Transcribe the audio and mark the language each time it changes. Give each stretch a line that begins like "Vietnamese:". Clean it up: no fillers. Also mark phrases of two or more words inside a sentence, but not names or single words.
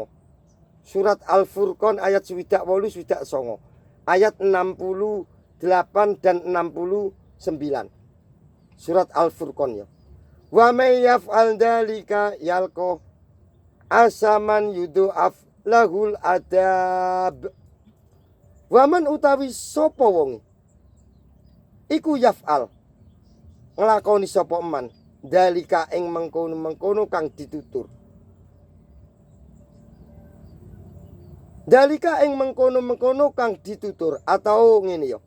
Javanese: Surat Al-Furqan ayat swidak 8 swidak 9.
Indonesian: Ayat 68 dan 69. Surat Al-Furqan ya.
Arabic: ومن يفعل ذلك يلق أثاما يضاعف له العذاب.
Javanese: Waman utawi sapa wong iku yaf'al nglakoni sapa man dalika ing mengkono-mengkono kang ditutur. Dalika ing mengkono-mengkono kang ditutur atau ngene ya.